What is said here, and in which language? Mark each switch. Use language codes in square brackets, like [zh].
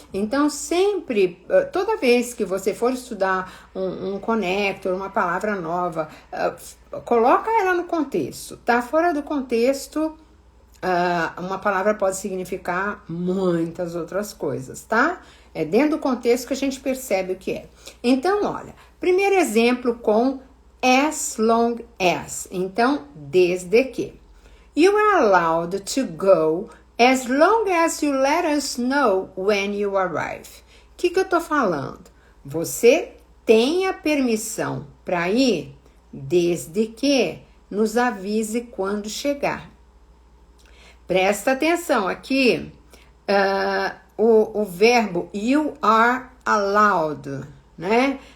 [pt] Então sempre, toda vez que você for estudar um connector, uma palavra nova, coloca ela no contexto, tá? Fora do contexto, uma palavra pode significar muitas outras coisas, tá? É dentro do contexto que a gente percebe o que é. Então, olha, primeiro exemplo com as long as. Então, desde que. [en] You are allowed to go as long as you let us know when you arrive. [pt] O que eu tô falando? Você tem a permissão para ir desde que nos avise quando chegar. Presta atenção aqui, o verbo [en] you are allowed, [pt] né?